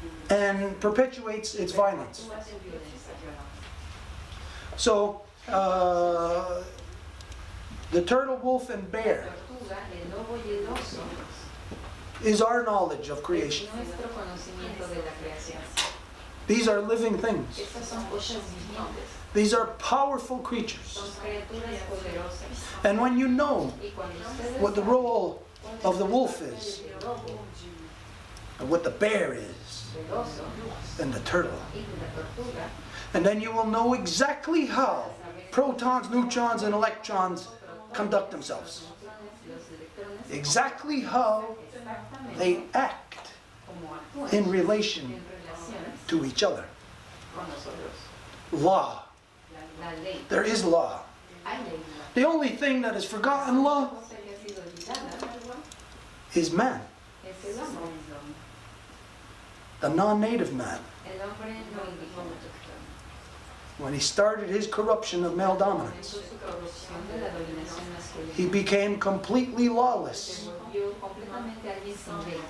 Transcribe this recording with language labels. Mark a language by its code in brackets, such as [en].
[en] and perpetuates its violence. [es] actúa su violencia. [en] So, the turtle, wolf, and bear [es] Tortuga, el lobo y el oso [en] is our knowledge of [es] es [en] creation. [es] nuestro conocimiento de la creación. [en] These are living things. [es] Estas son cosas vivientes, [en] These are powerful creatures. [es] son criaturas poderosas. [en] And when you know [es] Y cuando ustedes [en] what the role of the wolf is, [es] del lobo, [en] and what the bear is, [es] del oso [en] and the turtle, [es] y de la tortuga, [en] and then you will know exactly how protons, neutrons, and electrons conduct themselves. [es] los electrones, [en] Exactly how [es] exactamente [en] they act [es] como actúan [en] in relation [es] en relación [en] to each other. [es] con nosotros. [en] Law. [es] La ley, [en] There is law. [es] hay ley. [en] The only thing that is forgotten law [es] La cosa que ha sido olvidada [en] is man, [es] es el hombre, [en] the non-native man. [es] el hombre no indígena. [en] When he started his corruption of male dominance, [es] Comenzó su corrupción de la dominación masculina. [en] he became completely [es] Se [en] lawless. [es] volvió completamente alguien sin ley.